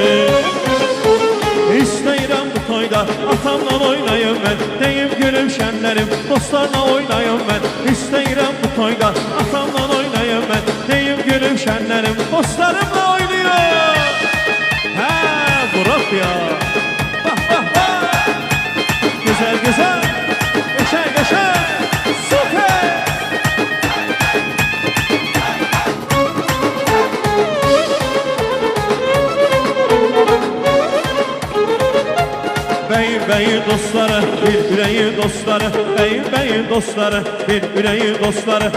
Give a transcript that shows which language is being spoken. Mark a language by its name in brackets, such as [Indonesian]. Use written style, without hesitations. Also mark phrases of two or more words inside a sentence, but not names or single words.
[Azerbaijani] İstəyirəm bu toyda atamla oynayım mən, deyim gülüm şənlərim, dostlarla oynayım mən. İstəyirəm bu toyda atamla oynayım mən, deyim gülüm şənlərim, dostlarımla oynayım. Hə, [Turkish] Burak ya. Güzel güzel, geçer geçer, süper. Bey bey dostları, bir yüreği dostları, bey bey dostları, bir yüreği dostları.